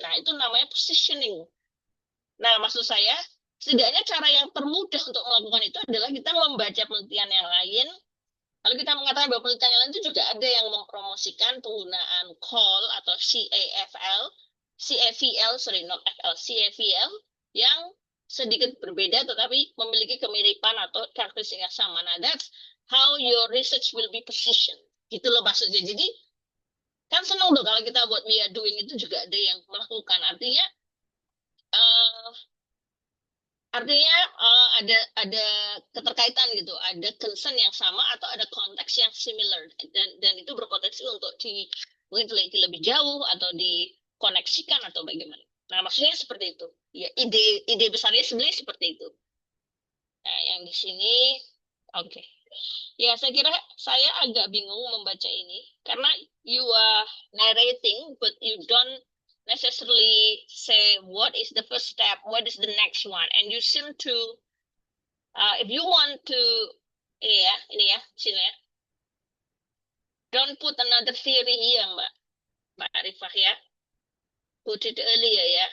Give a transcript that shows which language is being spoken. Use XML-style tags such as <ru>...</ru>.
<id>Nah, itu namanya positioning. Nah, maksud saya setidaknya cara yang termudah untuk melakukan itu adalah kita membaca penelitian yang lain. Lalu kita mengatakan bahwa penelitian lain itu juga ada yang mempromosikan penggunaan call atau CAVL,</id> <en>sorry not FL,</en> <id>CAVL yang sedikit berbeda tetapi memiliki kemiripan atau karakteristik yang sama.</id> <en>Nah, that's how your research will be positioned.</en> <id>Gitu loh maksudnya. Jadi kan senang loh kalau kita buat</id> <en>we are doing</en> <id>itu juga ada yang melakukan. Artinya ada keterkaitan gitu, ada concern yang sama atau ada konteks yang similar dan itu berpotensi untuk mungkin teliti lebih jauh atau dikoneksikan atau bagaimana. Nah, maksudnya seperti itu. Ya, ide besarnya sebenarnya seperti itu. Nah, yang di sini oke. Ya, saya kira saya agak bingung membaca ini karena</id> <en>you are narrating but you don't necessarily say what is the first step, what is the next one, and you seem to if you want to</en> <id>ini ya sini ya,</id> <en>don't put another theory here Mbak Arifah ya, put it earlier ya,</en>